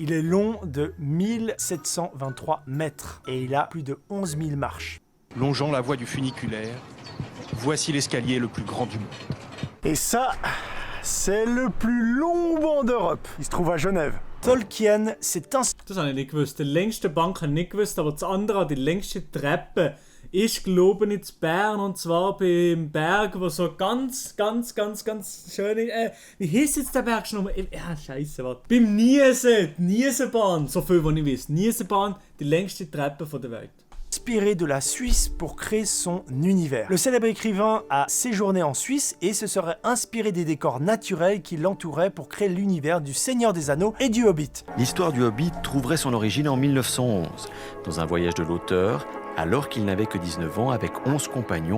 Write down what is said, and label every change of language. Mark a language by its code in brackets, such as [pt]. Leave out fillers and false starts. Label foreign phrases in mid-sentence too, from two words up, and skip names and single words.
[fr] Il est long de 1723 mètres et il a plus de 11 000 marches. Longeant la voie du funiculaire, voici l'escalier le plus grand du monde. Et ça, c'est le plus long banc d'Europe. Il se trouve à Genève. Tolkien s'est [de] Das habe ich nicht gewusst. Die längste Bank habe ich nicht gewusst, aber das andere, die längste Treppe, ist, glaube ich, in Bern. Und zwar beim Berg, wo so ganz schöne. Wie hieß jetzt der Berg schon? Ja, scheiße, warte. Beim Niesen, die Niesenbahn, so viel, was ich weiß. Niesenbahn, die längste Treppe der Welt. [fr] Inspiré de la Suisse pour créer son univers. Le célèbre écrivain a séjourné en Suisse et se serait inspiré des décors naturels qui l'entouraient pour créer l'univers du Seigneur des Anneaux et du Hobbit. L'histoire du Hobbit trouverait son origine en 1911, dans un voyage de l'auteur, alors qu'il n'avait que 19 ans avec 11 compagnons.